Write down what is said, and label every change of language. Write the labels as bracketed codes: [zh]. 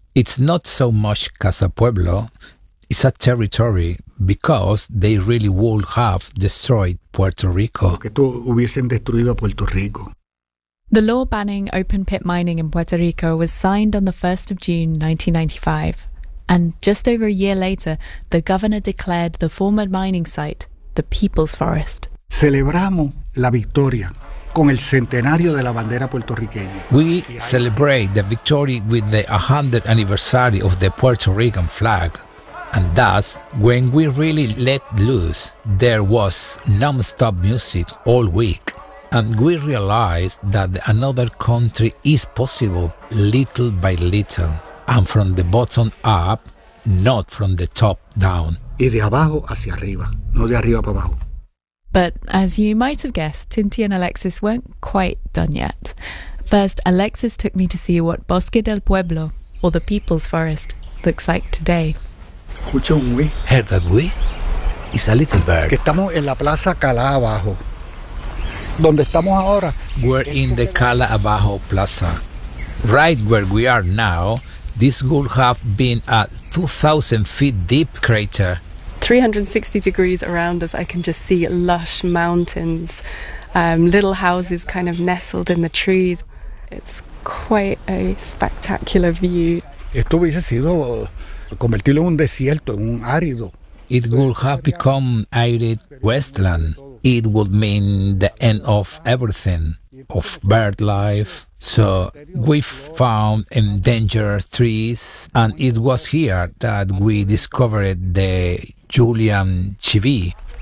[en] It's not so much Casa Pueblo, it's a territory, because they really would have destroyed Puerto Rico. [es] Que tú hubiesen destruido Puerto Rico. [en] The law banning open pit mining in Puerto Rico was signed on the 1st of June 1995. And just over a year later, the governor declared the former mining site the People's Forest. [es] Celebramos la victoria con el centenario de la bandera puertorriqueña. [en] We celebrate the victory with the 100th anniversary of the Puerto Rican flag. And that's when we really let loose. There was non-stop music all week. And we realized that another country is possible, little by little, and from the bottom up, not from the top down. [es] Y de abajo hacia arriba, no de arriba para abajo. [en] But as you might have guessed, Tinti and Alexis weren't quite done yet. First, Alexis took me to see what Bosque del Pueblo, or the People's Forest, looks like today. [es] Escucha un güey. [en] Heard that güey? It's a little bird. [es] Que estamos en la Plaza Cala abajo. Donde estamos ahora. [en] We're in the Cala Abajo Plaza. Right where we are now, this would have been a 2,000 feet deep crater. 360 degrees around us, I can just see lush mountains, little houses kind of nestled in the trees. It's quite a spectacular view. [es] Esto hubiese sido convertirlo en un desierto, en un árido. [en] It would have become arid wasteland. It would mean the end of everything, of bird life. So we found endangered trees, and it was here that we discovered the Julian chivi.